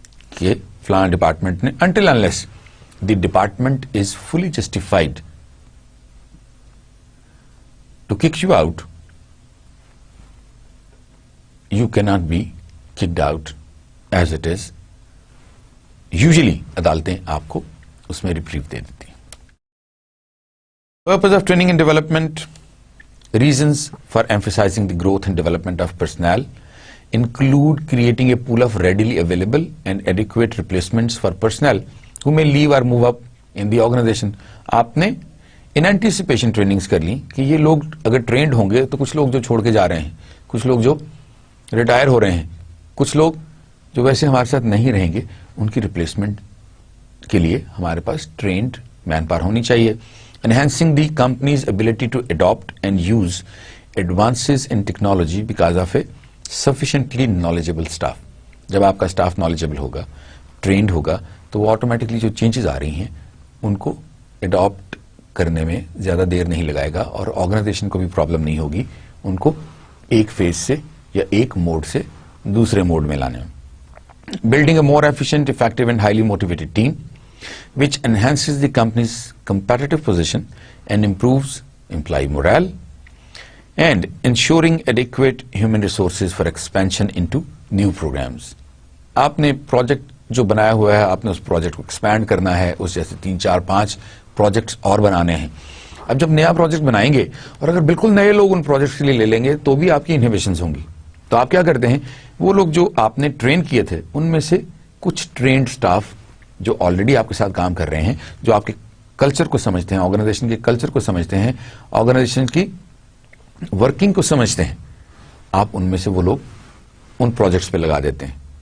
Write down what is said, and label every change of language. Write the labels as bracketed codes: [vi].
[ur] کہ فلاں ڈپارٹمنٹ نے, [en] Until unless the department is fully justified to kick you out, you can not be kicked out as it is. [ur] Usually عدالتیں آپ کو اس میں ریپریو دے دیتی ہیں. [en] Purpose of training and development, reasons for emphasizing the growth and development of personnel include creating a pool of readily available and adequate replacements for personnel who may leave or move up in the organization. [ur] آپ نے [en] in anticipation [ur] trainings کر لی کہ یہ لوگ اگر trend ہوں گے تو کچھ لوگ جو چھوڑ کے جا رہے ہیں, کچھ لوگ جو ریٹائر ہو رہے ہیں, کچھ لوگ جو ویسے ہمارے ساتھ نہیں رہیں گے, ان کی ریپلیسمنٹ کے لیے ہمارے پاس ٹرینڈ مین پاور ہونی چاہیے. [en] Enhancing the company's ability to adopt and use advances in technology because of a sufficiently knowledgeable staff. [ur] جب آپ کا اسٹاف knowledgeable ہوگا, trained ہوگا, تو وہ automatically جو changes آ رہی ہیں ان کو adopt کرنے میں زیادہ دیر نہیں لگائے گا, اور organization کو بھی problem نہیں ہوگی ان کو ایک فیز سے یا ایک موڈ سے دوسرے موڈ میں لانے میں. [en] Building a more efficient, effective and highly motivated team which enhances the company's competitive position and improves employee morale, and ensuring adequate human resources for expansion into new programs. [ur] آپ نے project جو بنایا ہوا ہے, آپ نے اس پروجیکٹ کو expand کرنا ہے, اس جیسے 3, 4, 5 پروجیکٹس اور بنانے ہیں. اب جب نیا پروجیکٹ بنائیں گے اور اگر بالکل نئے لوگ ان پروجیکٹس کے لیے لے لیں گے تو بھی آپ کی انہیبیشنز ہوں گی. تو آپ کیا کرتے ہیں, وہ لوگ جو آپ نے ٹرین کیے تھے ان میں سے کچھ ٹرینڈ سٹاف جو آلریڈی آپ کے ساتھ کام کر رہے ہیں, جو آپ کے کلچر کو سمجھتے ہیں, آرگنائزیشن کے کلچر کو سمجھتے ہیں, آرگنائزیشن کی ورکنگ کو سمجھتے ہیں, آپ ان میں سے وہ لوگ ان پروجیکٹس پہ لگا دیتے ہیں.